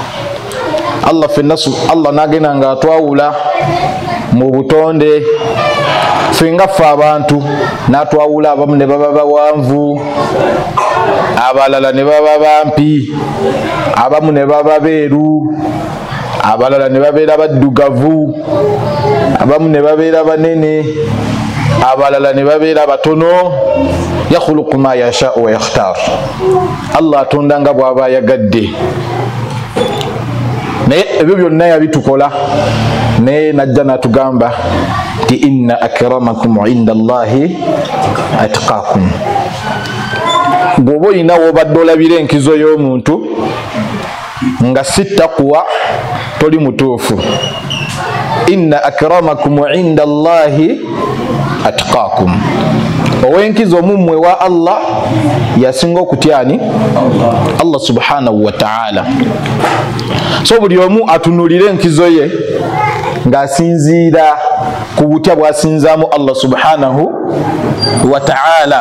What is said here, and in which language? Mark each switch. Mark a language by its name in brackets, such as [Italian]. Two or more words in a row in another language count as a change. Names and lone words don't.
[Ganda] Allah nagenda nga atwawula mu butonde fenga ffe abantu natwawula abamu ne baba bawanvu abalala ne baba bampi abamu ne baba beeru abalala ne babeera baddugavu abamu ne babeera banene abalala ne babeera batono. [Arabic] يخلق ما يشاء ويختار. [Ganda] Allah atonda nga bw'aba yagadde naye ebyo byonna yabitukola naye najja natugamba nti [Arabic] إن أكرمكم عند الله أتقاكم. [Ganda] Bw'oba olina w'obadde olabira enkizo y'omuntu nga si taqwa toli mutuufu. [Arabic] إن أكرمكم عند الله أتقاكم. [Ganda] Ow'enkizo mummwe wa Allah yasinga okutyani? [Arabic] الله سبحانه وتعالى. [Ganda] So buli omu atunulire enkizo ye ng'asinziira ku butya bw'asinzaamu [Arabic] الله سبحانه وتعالى.